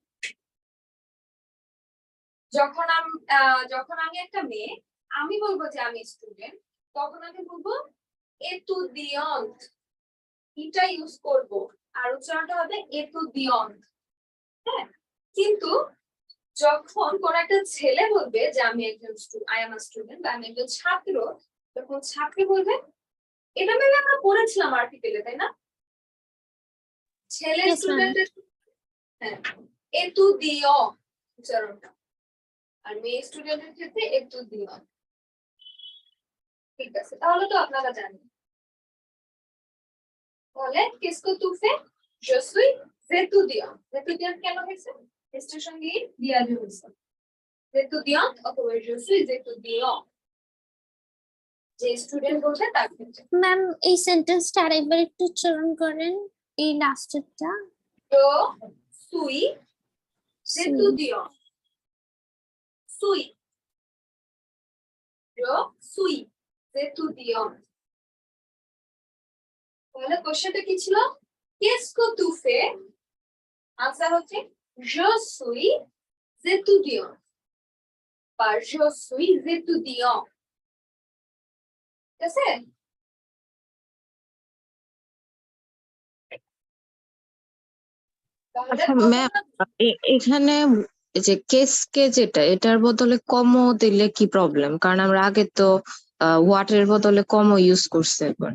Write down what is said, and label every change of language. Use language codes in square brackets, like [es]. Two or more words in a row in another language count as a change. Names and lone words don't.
[bn] যখন আমি একটা মেয়ে আমি বলবো যে আমি স্টুডেন্ট তখন আমি বলবো এতুদিয়ন্ত এটা ইউজ করব আর উচ্চারণটা হবে এতুদিয়ন্ত হ্যাঁ কিন্তু যখন কোন একটা ছেলে বলবে যে আমি একজন [en] I am a student [bn] বা আমি একজন ছাত্র তখন ছাত্রী বলবে এটা মেলে আমরা পড়েছিলাম আর্টিকেলে তাই না ছেলে [en] Yes, ma'am. [bn] স্টুডেন্টের হ্যাঁ এতু দিও উচ্চারণটা আর মেয়ে স্টুডেন্টের ক্ষেত্রে এতু দিও ঠিক আছে তাহলে তো আপনারা জানেন তাহলে [fr] qu'est-ce que tu fais je suis étudiant étudiant [bn] কেন হয়েছে স্টেশন দিয়ে দিয়া হয়েছে étudiant অথবা [fr] je suis étudiant [bn] যে স্টুডেন্ট বলছে তার ক্ষেত্রে ম্যাম এই সেন্টেন্সটা আরেকবার একটু উচ্চারণ করেন এই লাস্টেরটা [fr] je suis étudiant suis je suis étudiant [bn] তাহলে কোশ্চেনটা কি ছিল [fr] qu'est-ce que tu fais [bn] আনসার হচ্ছে [fr] je suis étudiant [bn] বা [fr] je suis étudiant [bn] ঠিক আছে তাহলে আচ্ছা ম্যাম এখানে এই যে কেসকে যেটা এটার বদলে কমও দিলে কি প্রবলেম কারণ আমরা আগে তো ওয়াটের বদলে কমও ইউজ করছি একবার